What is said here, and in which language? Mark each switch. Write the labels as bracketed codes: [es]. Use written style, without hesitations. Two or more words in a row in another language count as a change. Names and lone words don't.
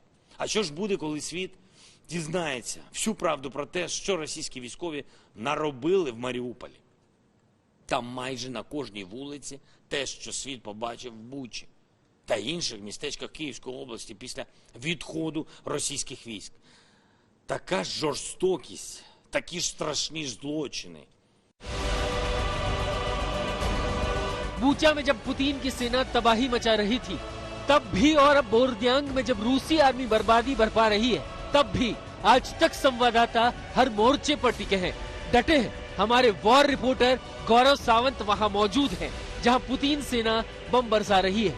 [uk] А що ж буде, коли світ дізнається всю правду про те, що російські військові наробили в Маріуполі? Там майже на кожній вулиці те, що світ побачив в Бучі та інших містечках Київської області після відходу російських військ. Така ж жорстокість, такі ж страшні злочини. [hi] बूचा में जब पुतिन की सेना तबाही मचा रही थी तब भी, और अब बोर्द्यांग में जब रूसी आर्मी बर्बादी बरपा रही है तब भी आज तक संवाददाता हर मोर्चे पर टिके हैं, डटे हैं। हमारे वॉर रिपोर्टर गौरव सावंत वहां मौजूद हैं जहां पुतिन सेना बम बरसा रही है।